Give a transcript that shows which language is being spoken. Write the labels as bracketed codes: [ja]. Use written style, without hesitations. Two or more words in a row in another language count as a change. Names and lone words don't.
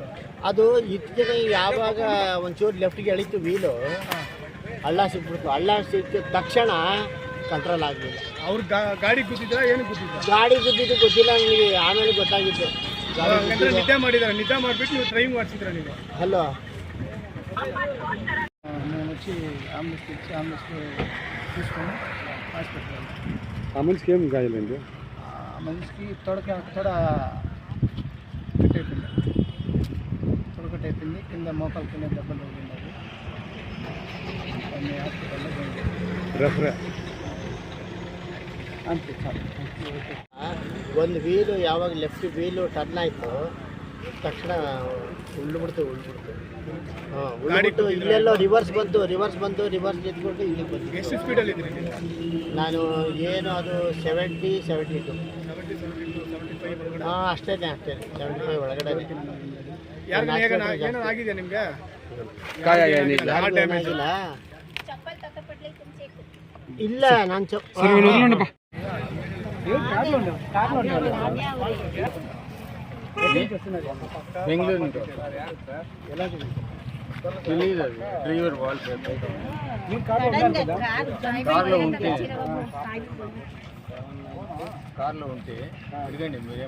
[kn] ಅದು ಇತ್ತಿಗೆ ಯಾವಾಗ ಒಂಚೂರು ಲೆಫ್ಟ್ಗೆ ಎಳೀತು ವೀಲು, ಹಳ್ಳ ಸಿಕ್ಬಿಡ್ತು. ಹಳ್ಳ ಸಿಕ್ಕಿದ ತಕ್ಷಣ ಕಂಟ್ರೋಲ್ ಆಗಲಿಲ್ಲ. ಅವ್ರು ಗಾಡಿ ಗುದ್ದಿದ್ರಾ ಏನು ಗುದ್ದಿದ್ರ? ಗಾಡಿ ಗುದ್ದಿದ್ದು ಗೊತ್ತಿಲ್ಲ ನನಗೆ, ಆಮೇಲೆ ಗೊತ್ತಾಗಿತ್ತು. ನಿದ್ದೆ ಮಾಡಿದಾರೆ. ನಿದ್ದೆ ಮಾಡಿಬಿಟ್ಟು ನೀವು ಡ್ರೈವಿಂಗ್ ಮಾಡಿಸಿದ್ರ ನೀವು? [te] హలో నేను వచ్చి అంబులెన్స్ ఇచ్చి అంబులెన్స్లో తీసుకొని హాస్పిటల్. ఆ మనిషికి ఏం గాయాలండి? ఆ మనిషికి తొడ కట్టయిపోయింది. తొడకట్టయిపోయింది. కింద మోకాల కింద దెబ్బలు తగిలింది. అన్ని హాస్పిటల్లో రెఫర్ అంతే చాలు. [kn] ಒಂದು ವೀಲು ಯಾವಾಗ ಲೆಫ್ಟ್ ವೀಲು ಟರ್ನ್ ಆಯಿತು ತಕ್ಷಣ ಉಳ್ಬಿಡ್ತು. ಇಲ್ಲೆಲ್ಲೋ ರಿವರ್ಸ್ ಬಂತು ರಿವರ್ಸ್ ಎತ್ಕೊಂಡು ಇಲ್ಲಿಗೆ ಬಂತು. ಎಷ್ಟು ಸ್ಪೀಡಲ್ಲಿ ಇದ್ರಿ? ನಾನು ಏನು ಅದು 70, 72. ಹಾಂ ಅಷ್ಟೇ 75 ಒಳಗಡೆ. ಆಗಿದೆ ನಿಮಗೆ? ಇಲ್ಲ ನಾನು [te] బెంగళూరు తెలియదు. అది డ్రైవర్ వాళ్ళు కార్లో ఉంటే అడగండి మీరేం